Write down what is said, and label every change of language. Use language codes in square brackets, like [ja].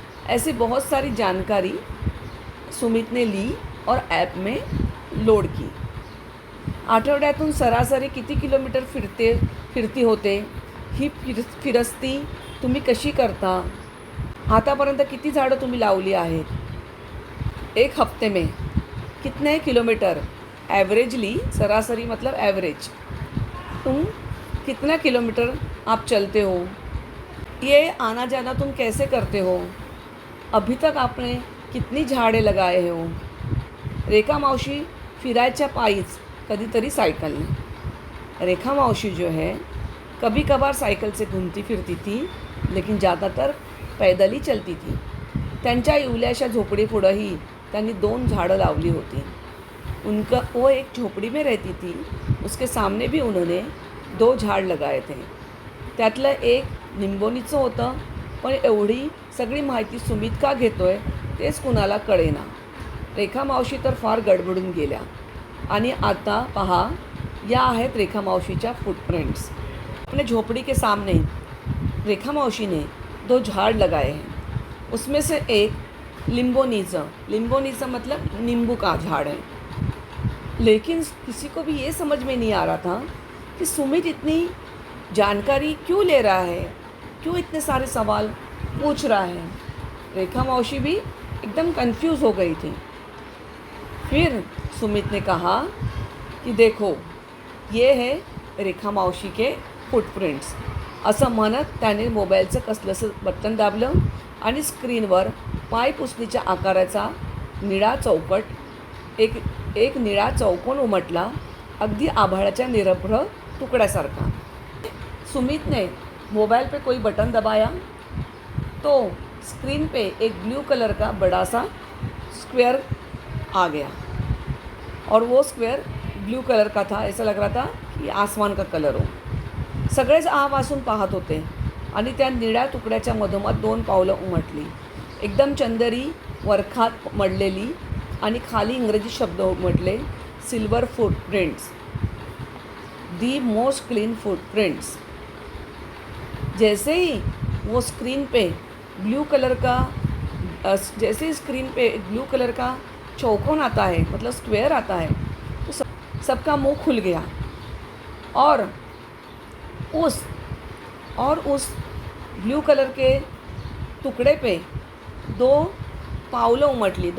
[hi] ऐसी बहुत सारी जानकारी सुमित ने ली और ऐप में लोड की। [mr] आठवड्यातून सरासरी किती किलोमीटर फिरती होते? ही फिरस्ती तुम्ही कशी करता? आतापर्यंत किती झाडं तुम्ही लावली आहेत? [hi] एक हफ्ते में कितने किलोमीटर? एवरेजली, सरासरी मतलब एवरेज, तुम कितना किलोमीटर आप चलते हो? ये आना जाना तुम कैसे करते हो? अभी तक आपने कितनी झाडे लगाए हो? [mr] रेखा मावशी फिरायच्या पायीच, कधीतरी सायकलने। [hi] रेखा मावशी जो है कभी कभार साइकिल से घूमती फिरती थी, लेकिन ज़्यादातर पैदल ही चलती थी। [mr] त्यांच्या इवल्याशा झोपडीपुढंही त्यांनी 2 झाडं लावली होती। [hi] वो एक झोपड़ी में रहती थी, उसके सामने भी उन्होंने 2 झाड लगाए थे। [mr] त्यातलं एक निंबोनीचं होतं, पण एवढी सगळी माहिती सुमित का घेतोय तेच कुणाला कळेना। रेखा मावशी तर फार गडबडून गेल्या। आणि आता पहा, या आहेत रेखा मावशीच्या फुटप्रिंट्स। [hi] अपने झोपड़ी के सामने रेखा मावशी ने 2 झाड़ लगाए हैं। उसमें से एक लिम्बोनीचा मतलब नींबू का झाड़ है। लेकिन किसी को भी ये समझ में नहीं आ रहा था कि सुमित इतनी जानकारी क्यों ले रहा है, क्यों इतने सारे सवाल पूछ रहा है। रेखा मावशी भी एकदम कंफ्यूज हो गई थी। फिर सुमित ने कहा कि देखो, ये है रेखा मावशी के फुटप्रिंट्स। [mr] असं म्हणत त्याने मोबाईलचं कसलंसं बटन दाबलं आणि स्क्रीनवर पाय पुसणीच्या आकाराचा निळा चौकट, एक निळा चौकोन उमटला, अगदी आभाळाच्या निरभ्र टुकड्यासारखा। [hi] सुमित ने मोबाइल पे कोई बटन दबाया तो स्क्रीन पे एक ब्लू कलर का बड़ा सा स्क्वायर आ गया, और वो स्क्वायर ब्लू कलर का था। ऐसा लग रहा था कि आसमान का कलर हो। [mr] सगळेच आवासून पाहत होते आणि त्या निळ्या तुकड्याच्या मधोमध 2 पावलं उमटली, एकदम चंदेरी वरखात मडलेली, आणि खाली इंग्रजी शब्द उमटले, [en] Silver footprints, the most clean footprints. [hi] जैसे ही वो स्क्रीन पे ब्लू कलर का चौकोन आता है, मतलब स्क्वायर आता है, तो सबका मुंह खुल गया, और उस ब्लू कलर के टुकड़े पे 2 [mr] पावलं उमटली।